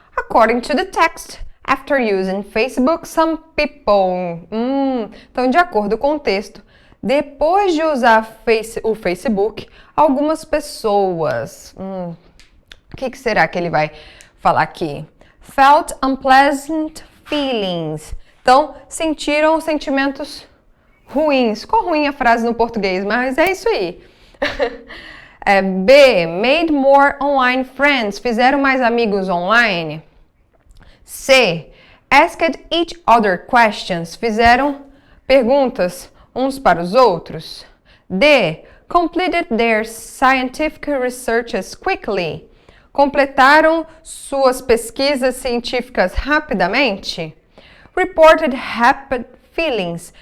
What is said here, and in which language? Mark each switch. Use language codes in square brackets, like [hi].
[en] According to the text, after using Facebook, some people... [pt] Então, de acordo com o texto, depois de usar o Facebook, algumas pessoas... O que será que ele vai falar aqui? [en] Felt unpleasant feelings. [pt] Então, sentiram sentimentos ruins. Ficou ruim a frase no português, mas é isso aí. B. [en] Made more online friends. [pt] Fizeram mais amigos online. C. [en] Asked each other questions. [pt] Fizeram perguntas uns para os outros. D. [en] Completed their scientific researches quickly. [pt] Completaram suas pesquisas científicas rapidamente. [en] Reported happy feelings.